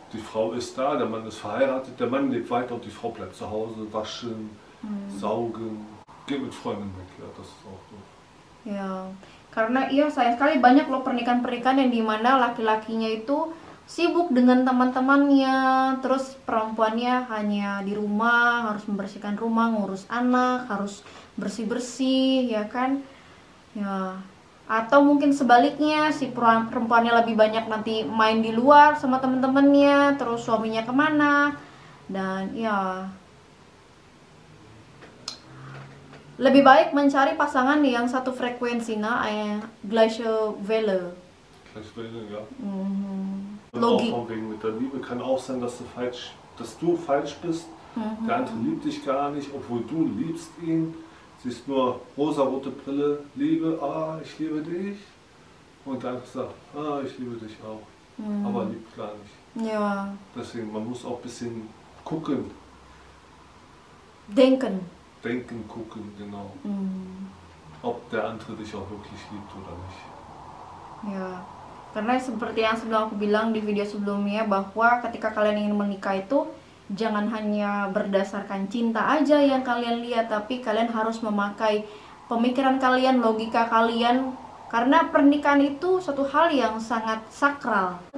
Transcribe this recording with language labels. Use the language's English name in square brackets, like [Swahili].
[German] Die Frau ist da, der Mann ist verheiratet, der Mann lebt weiter und die Frau bleibt zu Hause, waschen, saugen, geht mit Freunden weg. Ja, das ist auch so. [Indonesian] Ya, karena iya sayang sekali banyak loh pernikahan-pernikahan yang dimana laki-lakinya itu sibuk dengan teman-temannya, terus perempuannya hanya di rumah, harus membersihkan rumah, ngurus anak, harus bersih-bersih, ya kan? Ya, atau mungkin sebaliknya si perempuannya lebih banyak nanti main di luar sama teman-temannya, terus suaminya kemana, dan ya lebih baik mencari pasangan yang satu frekuensi, [German] gleiche Welle. Gleiche Welle, ja. Und Logik. auch von wegen mit der Liebe kann auch sein, dass du falsch bist. Der andere liebt dich gar nicht, obwohl du liebst ihn. Siehst nur rosarote Brille, Liebe, ich liebe dich. Und der andere sagt, ich liebe dich auch. Aber liebt gar nicht. Ja. Deswegen, man muss auch ein bisschen gucken. Denken, Gucken, genau. Ob der andere dich auch wirklich liebt oder nicht. ya. [Indonesian] Karena seperti yang sebelum aku bilang di video sebelumnya, bahwa ketika kalian ingin menikah itu jangan hanya berdasarkan cinta aja yang kalian lihat, tapi kalian harus memakai pemikiran kalian, logika kalian, karena pernikahan itu suatu hal yang sangat sakral.